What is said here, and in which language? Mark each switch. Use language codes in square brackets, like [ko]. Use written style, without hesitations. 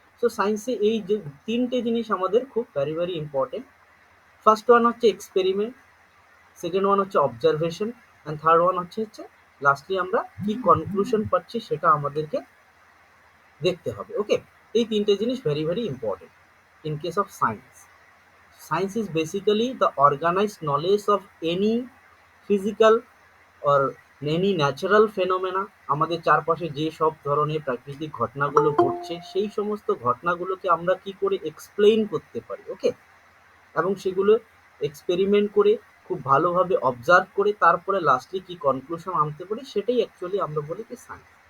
[bn] So সায়েন্সে এই যে তিনটে জিনিস আমাদের খুব very very important. First one হচ্ছে এক্সপেরিমেন্ট, সেকেন্ড ওয়ান হচ্ছে অবজারভেশন, অ্যান্ড থার্ড ওয়ান হচ্ছে লাস্টলি আমরা কি কনক্লুশন পাচ্ছি সেটা আমাদেরকে দেখতে হবে। [en] okay, [bn] এই তিনটে জিনিস [en] Very very important in case of science. Science is basically the organized knowledge of any physical or any natural phenomena। [bn] আমাদের চারপাশে যে সব ধরনের প্রাকৃতিক ঘটনাগুলো ঘটছে, সেই সমস্ত ঘটনাগুলোকে আমরা কি করে এক্সপ্লেইন করতে পারি। ওকে, এবং সেগুলো এক্সপেরিমেন্ট করে খুব ভালোভাবে অবজার্ভ করে তারপরে লাস্টলি কি কনক্লুশন আনতে পারি, সেটাই অ্যাকচুয়ালি আমরা বলি কি সায়েন্স।